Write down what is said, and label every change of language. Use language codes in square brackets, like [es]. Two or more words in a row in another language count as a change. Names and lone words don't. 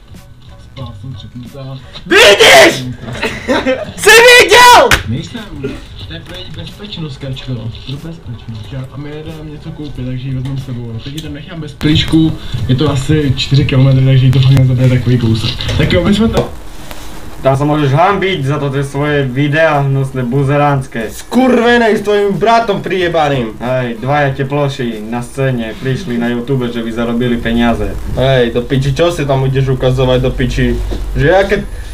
[cs] Vidíš! Jsi viděl! Nejsem. To je pro její bezpečnost, Kačko. Pro bezpečnost. A my jedeme něco koupit, takže ji vezmeme s sebou. Teď ji tam nechám bez plíšku. Je to asi 4 km, takže jí to fakt nezabije takový kousek. Tak jo, my jsme to. [sk] Tam sa môžeš hambiť za to tie svoje videá hnusné buzeránske. Skurvenej s tvojim bratom prijebaným. Hej, dvaja teploši na scéne prišli na YouTube, že by zarobili peniaze. Hej, do piči, čo si tam ideš ukazovať do piči? Že ja keď...